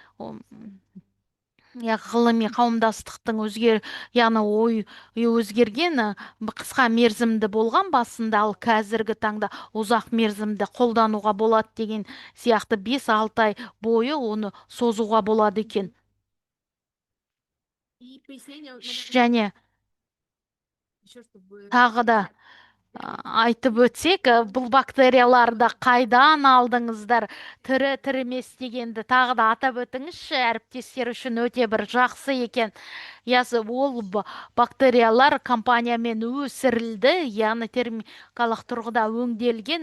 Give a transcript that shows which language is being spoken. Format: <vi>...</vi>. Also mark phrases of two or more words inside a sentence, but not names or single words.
<kk>Ғылыми қауымдастықтың яғни өзгерген, қысқа мерзімді болған басында, ал қазіргі таңда ұзақ мерзімді қолдануға болады деген сияқты 5-6 ай бойы оны созуға болады екен.</kk> <ru>И пояснение, наверное,</ru> <kk>және</kk> <ru>еще чтобы</ru> <kk>тағы да</kk> <ru>понять.</ru> <kk>айтып өтсек, бұл бактерияларды қайдан алдыңыздар, тірі емес дегенді тағы да атап өтіңізші, әріптестер үшін өте бір жақсы екен. Ясы ол бактериялар компаниямен өсірілді, яғни термикалық тұрғыда өңделген.</kk>